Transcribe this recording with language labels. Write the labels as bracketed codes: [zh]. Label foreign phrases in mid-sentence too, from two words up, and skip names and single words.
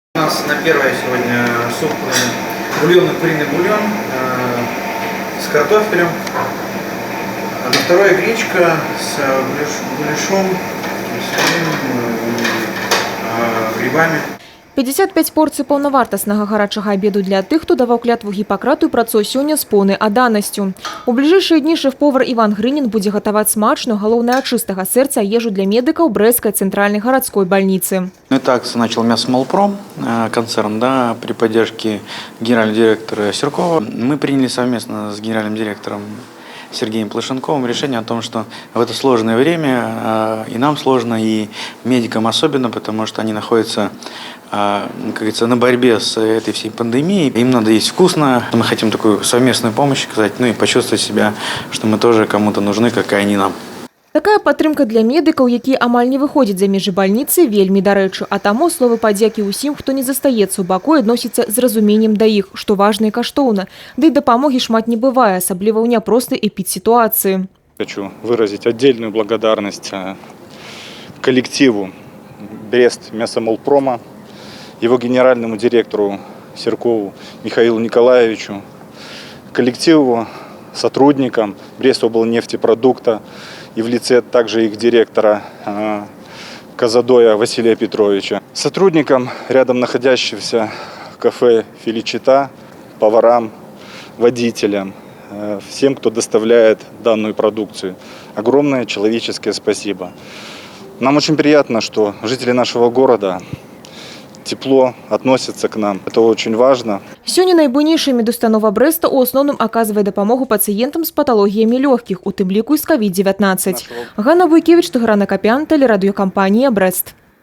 [ru] нас на первое сегодня суп, бульонный куриный бульон с картофелем. А на второе гречка с гуляшом, грибами. [be] 55 порцій паўнавартаснага гарачага обеду для тых, хто даваў клятву Гіппакрату і працуе сёння з поўнай адданасцю. У бліжэйшыя дні шэф-повар Іван Грынін будзе гатаваць смачную, галоўнае ад чыстага сэрца ежу для медыкаў Брестской центральной городской больницы. [ru] Итак, начал Мясомолпром концерн, да, при поддержке генерального директора Серкова. Мы приняли совместно с генеральным директором Сергеем Плашенковым решение о том, что в это сложное время и нам сложно, и медикам особенно, потому что они находятся, как говорится, на борьбе с этой всей пандемией. Им надо есть вкусно. Мы хотим такую совместную помощь оказать, ну и почувствовать себя, что мы тоже кому-то нужны, как и они нам. [be] Такая падтрымка для медыкаў, якія амаль не выходзяць за межы больніцы, вельмі дарэчы. А таму словы падзякі ўсім, хто не застаецца ў баку, адносіцца з разуменнем да іх, што важна і каштоўна. Ды і дапамогі шмат не бывае, асабліва ў няпростай эпідсітуацыі. [ru] Хочу выразить отдельную благодарность коллективу Брест Мясомолпрома, его генеральному директору Серкову Михаилу Николаевичу, коллективу, сотрудникам Брестоблнефтепродукта и в лице также их директора Казадоя Василия Петровича, сотрудникам рядом находящихся кафе «Феличита», поварам, водителям, всем, кто доставляет данную продукцию. Огромное человеческое спасибо. Нам очень приятно, что жители нашего города тепло относятся к нам. Это очень важно. [be] Сёння найбуйнейшая медустанова Брэста у асноўным аказвае дапамогу пацыентам з паталогіямі лёгкіх, у тым ліку і з COVID-19. Ганна Буйкевіч, Тыгран Акапян, тэлерадыёкампанія «Брэст».